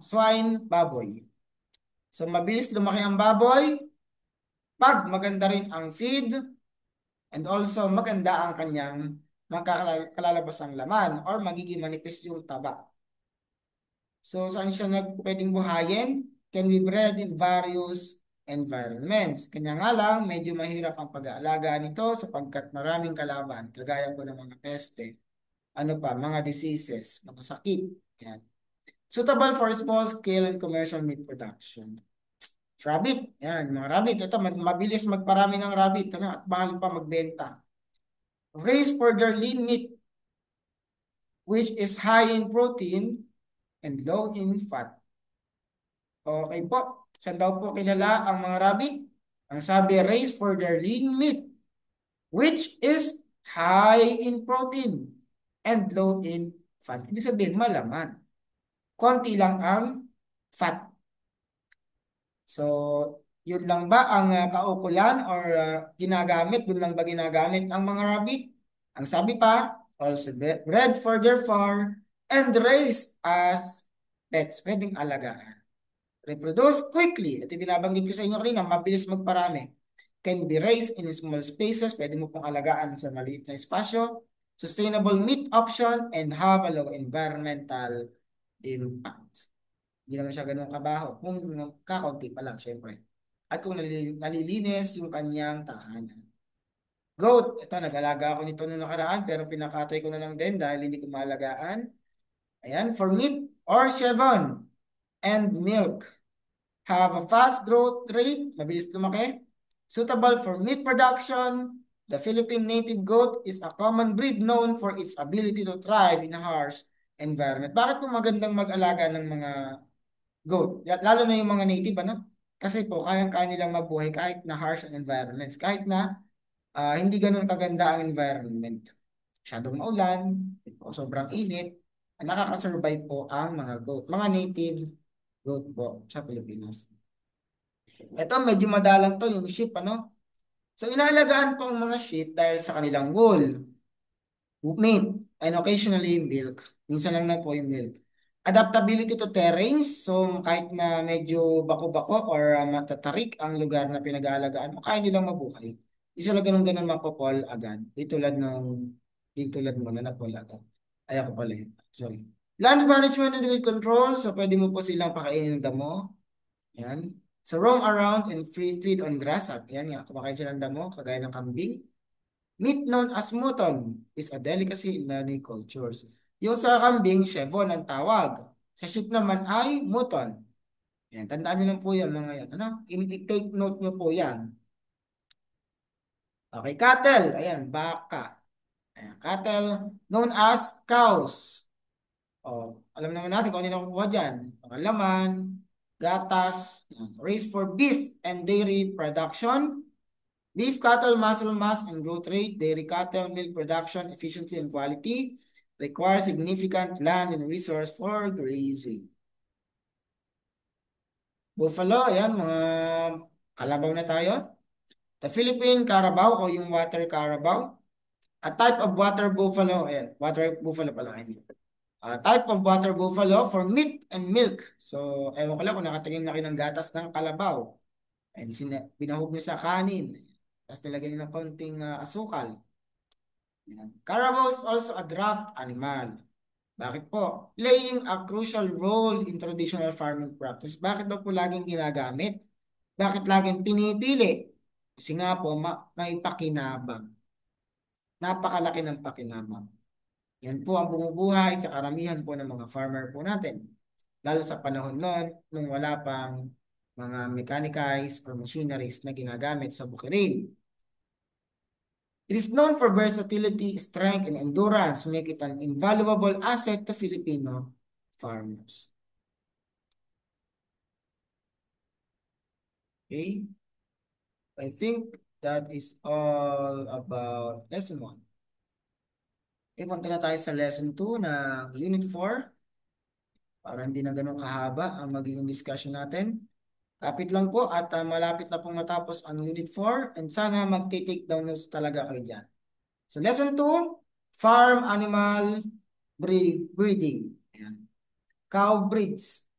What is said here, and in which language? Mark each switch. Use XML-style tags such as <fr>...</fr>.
<tl>Swine, baboy. So mabilis lumaki ang baboy pag maganda rin ang feed and also maganda ang kanyang makakalabas ang laman or magiging manipis yung taba. So saan siya pwedeng buhayin?</tl> <en>Can be bred in various environments.</en> <tl>Kanya nga lang, medyo mahirap ang pag-aalaga nito sapagkat maraming kalaban, kagaya po ng mga peste, ano pa, mga diseases, mga sakit. Yan.</tl> <en>Suitable for small scale and commercial meat production. Rabbit, yan, mga rabbit.</en> <tl>Ito, mabilis magparami ng rabbit, ano, at mahal pa magbenta.</tl> <en>Raised for their lean meat, which is high in protein and low in fat.</en> <tl>Okay po. Saan daw po kilala ang mga rabbit? Ang sabi,</tl> <en>raised for their lean meat, which is high in protein and low in fat.</en> <tl>Ibig sabihin, malaman. Konti lang ang fat. So, yun lang ba ang kaukulan or ginagamit? Doon lang ba ginagamit ang mga rabbit?</tl> <en>Ang sabi pa, also bred for their fur and raised as pets.</en> <tl>Pwedeng alagaan.</tl> <en>Reproduce quickly.</en> <tl>Ito binabanggit ko sa inyo kanina, mabilis magparami.</tl> <en>Can be raised in small spaces.</en> <tl>Pwede mo pong alagaan sa maliit na espasyo.</tl> <en>Sustainable meat option and have a low environmental impact.</en> <tl>Hindi naman siya ganun kabaho. Kung kakaunti pa lang, syempre. At kung nalilinis yung kanyang tahanan. Goat, ito, nag-alaga ako nito noong nakaraan, pero pinakatay ko na lang din dahil hindi ko maalagaan.</tl> <en>Ayan, for meat or chevron and milk. Have a fast growth rate,</en> <tl>mabilis lumaki.</tl> <en>Suitable for meat production. The Philippine native goat is a common breed known for its ability to thrive in a harsh environment.</en> <tl>Bakit po magandang mag-alaga ng mga goat? Lalo na yung mga native, ano? Kasi po, kayang-kaya nilang mabuhay kahit na harsh ang environments. Kahit na hindi ganun kaganda ang environment. Masyadong maulan, o sobrang init, nakakasurvive po ang mga goat. Mga native goat po sa Pilipinas. Ito, medyo madalang to, yung sheep, ano? So, inaalagaan po ang mga sheep dahil sa kanilang wool, meat, and occasionally milk. Minsan lang na po yung milk.</tl> <en>Adaptability to terrains.</en> <tl>So, kahit na medyo bako-bako or matatarik ang lugar na pinag-aalagaan mo, kaya nilang mabuhay. Di sila ganun-ganun mapopol agad. Di tulad mo na napol agad. Ay, ako pala yun. Sorry.</tl> <en>Land management and weed control.</en> <tl>So, pwede mo po silang pakainin ng damo. Yan.</tl> <en>So, roam around and free feed on grass.</en> <tl>Yan nga, kumakain sila ng damo, kagaya ng kambing.</tl> <en>Meat known as mutton is a delicacy in many cultures.</en> <tl>Yung sa kambing, chevon ang tawag. Sa sheep naman ay mutton. Yan, tandaan nyo lang po yan mga yan. Ano? I-take note nyo po yan.</tl> <en>Okay, cattle.</en> <tl>Ayan, baka.</tl> <en>Ayan, cattle known as cows.</en> <tl>Alam naman natin kung ano yung nakukuha dyan. Mga laman, gatas, yan.</tl> <en>Raised for beef and dairy production, beef cattle muscle mass and growth rate, dairy cattle milk production efficiency and quality, require significant land and resource for grazing.</en> <tl>Buffalo, yan, mga kalabaw na tayo.</tl> <en>The Philippine Carabao o yung water carabao. A type of water buffalo, ayan, water buffalo pala. A type of water buffalo for meat and milk.</en> <tl>So, ewan ko lang kung nakatingin na kayo ng gatas ng kalabaw. And binahog niyo sa kanin. Tapos nilagyan niyo ng konting asukal. Yan.</tl> <en>Carabao is also a draft animal.</en> <tl>Bakit po?</tl> <en>Playing a crucial role in traditional farming practice.</en> <tl>Bakit daw po laging ginagamit? Bakit laging pinipili? Kasi nga po, may pakinabang. Napakalaki ng pakinabang. Yan po ang bumubuhay sa karamihan po ng mga farmer po natin. Lalo sa panahon noon, nung wala pang mga mechanized or machineries na ginagamit sa bukirin.</tl> <en>It is known for versatility, strength, and endurance, make it an invaluable asset to Filipino farmers. Okay, I think that is all about lesson 1.</en> <tl>Okay, punta na tayo sa lesson 2 ng Unit 4. Para hindi na ganun kahaba ang magiging discussion natin. Kapit lang po at malapit na pong matapos ang Unit 4 and sana magti-take down notes talaga kayo dyan.</tl> <en>So lesson 2, farm animal breeding. Ayan. Cow breeds.</en>